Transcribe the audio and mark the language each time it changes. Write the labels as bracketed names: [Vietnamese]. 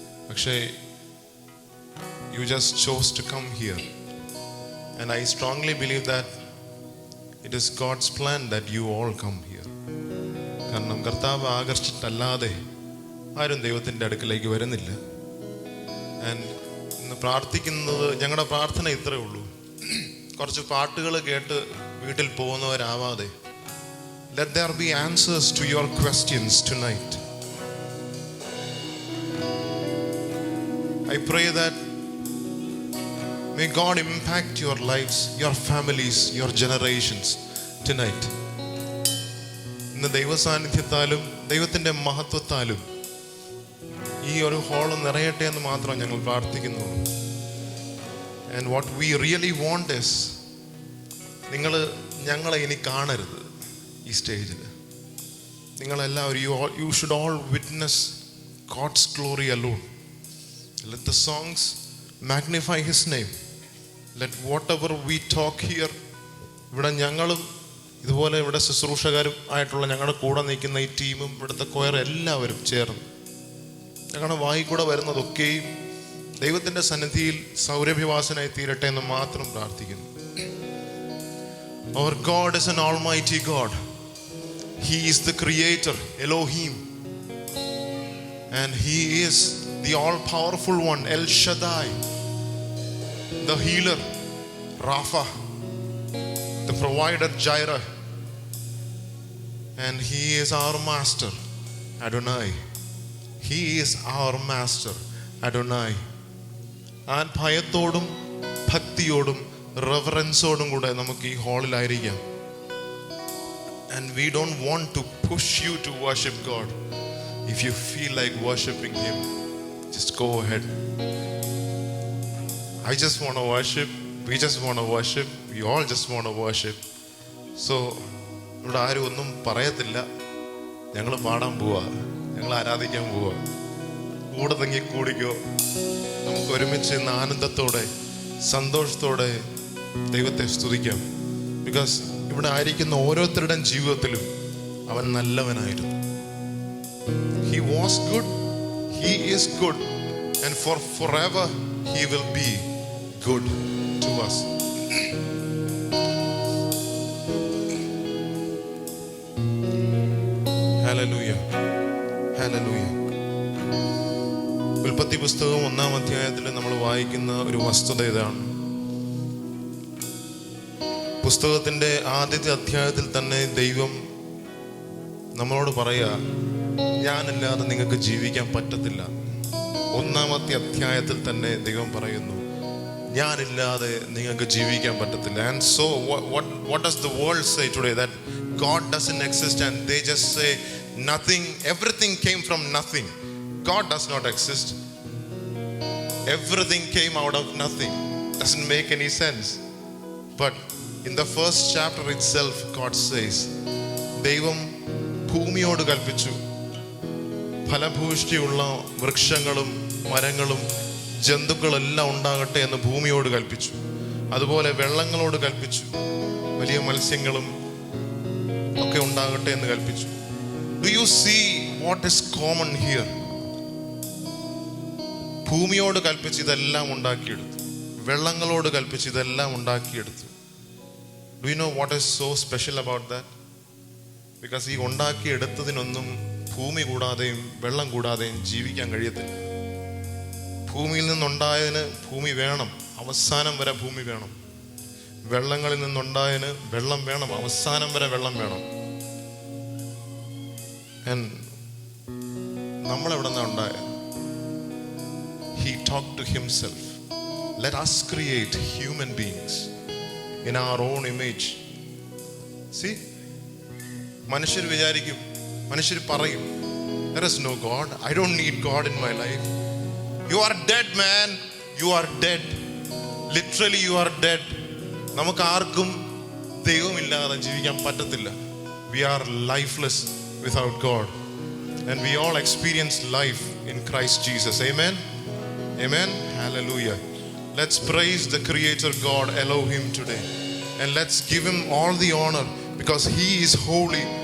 [Malayalam] പക്ഷേ [English] You just chose to come here and I strongly believe that it is God's plan that you all come here. [Malayalam] കാരണം കർത്താവ് ആകർഷിച്ചിട്ടല്ലാതെ ആരും ദൈവത്തിൻ്റെ അടുക്കിലേക്ക് വരുന്നില്ല. ആൻഡ് ഇന്ന് പ്രാർത്ഥിക്കുന്നത്, ഞങ്ങളുടെ പ്രാർത്ഥന ഇത്രയേ ഉള്ളൂ. കുറച്ച് പാട്ടുകൾ കേട്ട് വീട്ടിൽ പോകുന്നവരാവാതെ, [English] let there be answers to your questions tonight. I pray that may God impact your lives, your families, your generations tonight. [Malayalam] ഇന്ന് ദൈവസാന്നിധ്യത്താലും ദൈവത്തിൻ്റെ മഹത്വത്താലും ഈ ഒരു ഹോള് നിറയട്ടെ എന്ന് മാത്രം ഞങ്ങൾ പ്രാർത്ഥിക്കുന്നു. [English] and what we really want is, [Malayalam] നിങ്ങൾ ഞങ്ങളെ ഇനി കാണരുത് ഈ സ്റ്റേജിൽ. നിങ്ങളെല്ലാവരും [English] You should all witness God's glory alone. Let the songs magnify his name. Let whatever we talk here, [Malayalam] ഇവിടെ ഞങ്ങളും ഇതുപോലെ ഇവിടെ ശുശ്രൂഷകരും ആയിട്ടുള്ള ഞങ്ങളുടെ കൂടെ നിൽക്കുന്ന ഈ ടീമും ഇവിടുത്തെ കൊയർ എല്ലാവരും ചേർന്ന് ഞങ്ങളുടെ വായിക്കൂടെ വരുന്നതൊക്കെയും ദൈവത്തിൻ്റെ സന്നിധിയിൽ സൗരഭ്യവാസനായി തീരട്ടെ എന്ന് മാത്രം പ്രാർത്ഥിക്കുന്നു. [English] Our God is an almighty God. He is the creator, Elohim. And He is the all-powerful one, El Shaddai, the healer, Rapha, the provider, Jireh. And He is our master, Adonai. He is our master, Adonai. [Malayalam] ആ ഭയത്തോടും ഭക്തിയോടും റെവറൻസോടും കൂടെ നമുക്ക് ഈ ഹാളിലായിരിക്കാം. [English] And we don't want to push you to worship God. If you feel like worshiping Him, just go ahead. I just want to worship. We just want to worship. We all just want to worship. [Malayalam] So ഇവിടെ ആരും ഒന്നും പറയത്തില്ല. ഞങ്ങൾ പാടാൻ പോവാ, ഞങ്ങൾ ആരാധിക്കാൻ പോവാ. കൂടെ തങ്ങി കൂടിക്കോ. നമുക്ക് ഒരുമിച്ച് ഇന്ന് ആനന്ദത്തോടെ സന്തോഷത്തോടെ ദൈവത്തെ സ്തുതിക്കാം. ബിക്കോസ് ഇവിടെ ആയിരിക്കുന്ന ഓരോരുത്തരുടെയും ജീവിതത്തിലും അവൻ നല്ലവനായിരുന്നു. [English] He was good, He is good, and forever He will be good to us. Hallelujah. Hallelujah. [Malayalam] ഉൽപ്പത്തി പുസ്തകം 1-ാം അധ്യായത്തിൽ നമ്മൾ വായിക്കുന്ന ഒരു വസ്തുത ഇതാണ്. പുസ്തകത്തിൻ്റെ ആദ്യത്തെ അധ്യായത്തിൽ തന്നെ ദൈവം നമ്മളോട് പറയുക, ഞാനില്ലാതെ നിങ്ങൾക്ക് ജീവിക്കാൻ പറ്റത്തില്ല. 1-ാമത്തെ അധ്യായത്തിൽ തന്നെ ദൈവം പറയുന്നു, ഞാനില്ലാതെ നിങ്ങൾക്ക് ജീവിക്കാൻ പറ്റത്തില്ല. [English] And so what does the world say today? That God doesn't exist and they just say nothing, everything came from nothing. God does not exist. Everything came out of nothing. Doesn't make any sense. But in the first chapter itself, God says, [Malayalam] ദൈവം ഭൂമിയോട് കൽപ്പിച്ചു, ഫലഭൂഷ്ടിയുള്ള വൃക്ഷങ്ങളും മരങ്ങളും ജന്തുക്കളെല്ലാം ഉണ്ടാകട്ടെ എന്ന് ഭൂമിയോട് കൽപ്പിച്ചു. അതുപോലെ വെള്ളങ്ങളോട് കൽപ്പിച്ചു, വലിയ മത്സ്യങ്ങളും ഒക്കെ ഉണ്ടാകട്ടെ എന്ന് കൽപ്പിച്ചു. [English] Do you see what is common here? [Malayalam] ഭൂമിയോട് കൽപ്പിച്ച് ഇതെല്ലാം ഉണ്ടാക്കിയെടുത്തു, വെള്ളങ്ങളോട് കൽപ്പിച്ച് ഇതെല്ലാം ഉണ്ടാക്കിയെടുത്തു. [English] Do you know what is so special about that? Because [Malayalam] ഈ ഉണ്ടാക്കിയെടുത്തതിനൊന്നും ഭൂമി കൂടാതെയും വെള്ളം കൂടാതെയും ജീവിക്കാൻ കഴിയത്തില്ല. ഭൂമിയിൽ നിന്നുണ്ടായതിന് ഭൂമി വേണം, അവസാനം വരെ ഭൂമി വേണം. വെള്ളങ്ങളിൽ നിന്നുണ്ടായതിന് വെള്ളം വേണം, അവസാനം വരെ വെള്ളം വേണം. നമ്മളെവിടെ നിന്നാണ് ഉണ്ടായത്? [English] He talked to himself. Let us create human beings in our own image. See, [Malayalam] മനുഷ്യർ വിചാരിക്കും, മനുഷ്യർ പറയും, [English] there is no God. I don't need God in my life. You are dead, man. You are dead. Literally you are dead. [Malayalam] നമുക്ക് ആർക്കും ദൈവമില്ലാതെ ജീവിക്കാൻ പറ്റത്തില്ല. [English] We are lifeless without God. And we all experience life in Christ Jesus. Amen. Amen. Hallelujah. Let's praise the Creator God Elohim today. And let's give Him all the honor because He is holy.